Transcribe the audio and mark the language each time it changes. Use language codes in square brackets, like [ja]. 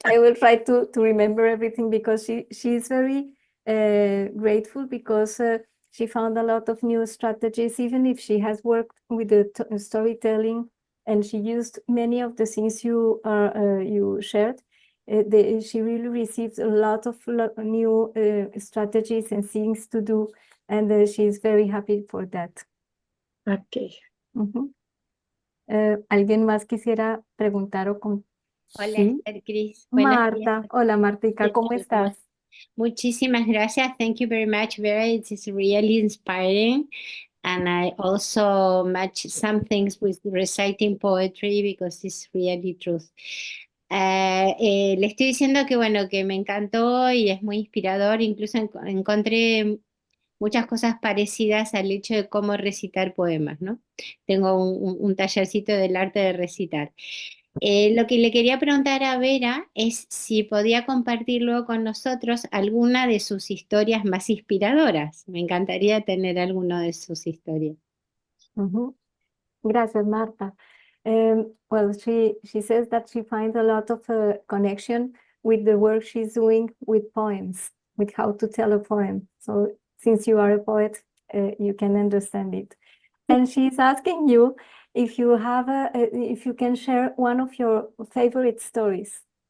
[en] I will try to remember everything because she's very grateful because she found a lot of new strategies, even if she has worked with the storytelling and she used many of the things you shared. She really received a lot of new strategies and things to do, and she's very happy for that. Okay. Ujú. [es] ¿Alguien más quisiera preguntar o con... Hola, Sí, Esther Cris. Buenos días. Marta. Hola, Martica, ¿cómo estás? Muchísimas gracias. [en] Thank you very much, Vera. It is really inspiring. And I also match some things with reciting poetry because it's really truth. [es] Le estoy diciendo que bueno, que me encantó y es muy inspirador. Incluso encontré muchas cosas parecidas al hecho de cómo recitar poemas, ¿no? Tengo un tallercito del arte de recitar. Lo que le quería preguntar a Vera es si podía compartir luego con nosotros alguna de sus historias más inspiradoras. Me encantaría tener alguna de sus historias. Ujú. Gracias, Marta. [en] Well, she says that she finds a lot of connection with the work she's doing with poems, with how to tell a poem. So since you are a poet, you can understand it. And she's asking you if you have if you can share one of your favorite stories.